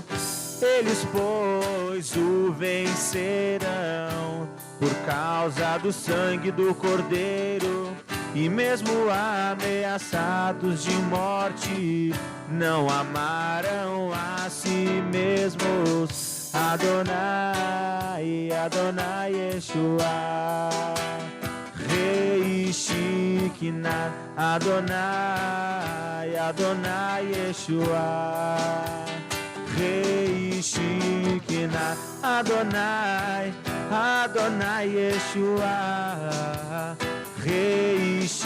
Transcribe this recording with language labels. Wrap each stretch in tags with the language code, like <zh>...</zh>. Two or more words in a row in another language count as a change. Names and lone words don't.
<pt>Eles, pois, o vencerão por causa do sangue do Cordeiro, e mesmo ameaçados de morte, não amaram a si mesmos. Adonai, Adonai Yeshua, Rei Shekina, Adonai, Adonai Yeshua, Rei Shekina, Adonai, Adonai Yeshua, Rei</pt>